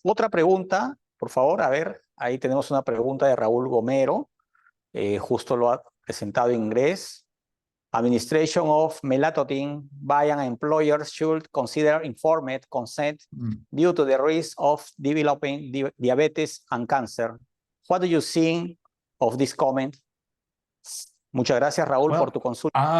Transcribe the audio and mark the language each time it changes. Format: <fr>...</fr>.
<es>Otra pregunta, por favor. A ver, ahí tenemos una pregunta de Raúl Gomero. Justo lo ha presentado en inglés.</es> <en>Administration of melatonin by an employer should consider informed consent due to the risk of developing diabetes and cancer. What do you think of this comment?</en> <es>Muchas gracias, Raúl, por tu consulta.</es>